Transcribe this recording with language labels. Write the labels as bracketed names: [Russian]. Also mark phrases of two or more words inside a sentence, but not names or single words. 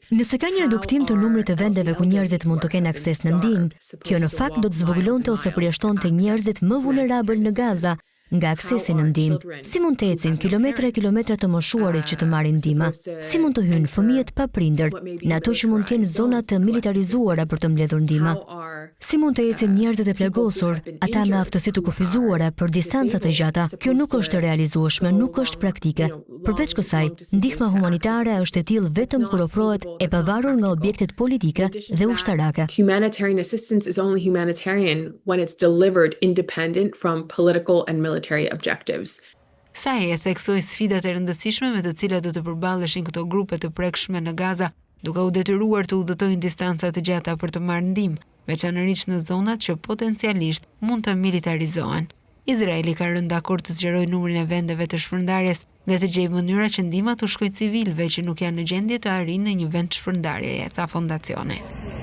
[Albanian] Nëse ka një reduktim të numrit të vendeve ku njerëzit mund të kenë akses në ndihmë, kjo në fakt do të zvogëlonte ose përjashtonte njerëzit më vulnerabël në Gaza nga aksesi në ndihmë. Si mund të ecin kilometra e kilometra të moshuarit që të marrin ndihmë? Si mund të hyjnë fëmijët pa prindër në ato që mund të jenë zona të militarizuara për të mbledhur ndihmë? Si mund të ecin njerëzit e plagosur, ata me aftësi të kufizuara për distanca të gjata? Kjo nuk është e realizueshme, nuk është praktike. Përveç kësaj, ndihma humanitare është e tillë vetëm kur ofrohet e pavarur nga objektet politike dhe ushtarake. [English] Humanitarian assistance is only humanitarian when it's delivered independent from political and military objectives. [Albanian] Saj e theksoi sfidat e rëndësishme me të cilat do të përballeshin këto grupe të prekshme në Gaza, duke u detyruar të udhëtojnë distanca të gjata për të marrë ndihmë, veçanërisht në zonat që potencialisht mund të militarizohen. Izraeli ka rënë dakord të zgjerojë numrin e vendeve të shpërndarjes dhe të gjejë mënyra që ndihma të shkojë civilëve që nuk janë në gjendje të arrijnë në një vend shpërndarjeje, tha fondacioni.